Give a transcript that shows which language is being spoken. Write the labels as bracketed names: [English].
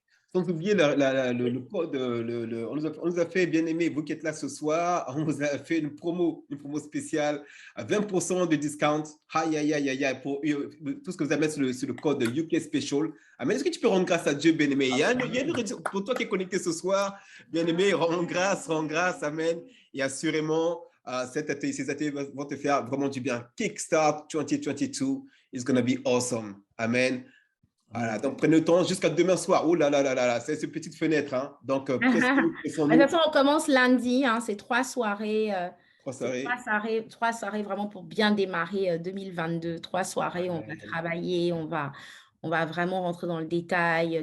[French] Sans oublier le code, on nous a fait, bien aimé, vous qui êtes là ce soir, on vous a fait une promo spéciale à 20% de discount. Aïe, aïe, aïe, aïe, aïe, pour tout ce que vous avez sur le code UK Special. Amen. Est-ce que tu peux rendre grâce à Dieu, bien aimé? Il y a pour toi qui es connecté ce soir, bien aimé, rends grâce, amen. Et assurément, ces ateliers vont te faire vraiment du bien. [English] Kickstart 2022 is going to be awesome. [French] Amen. Voilà, donc prenez le temps jusqu'à demain soir. Oh là là là là, c'est une petite fenêtre. Hein. Donc, De toute façon, on commence lundi. Hein, c'est 3 soirées. 3 soirées vraiment pour bien démarrer 2022. 3 soirées, on va travailler, on va vraiment rentrer dans le détail.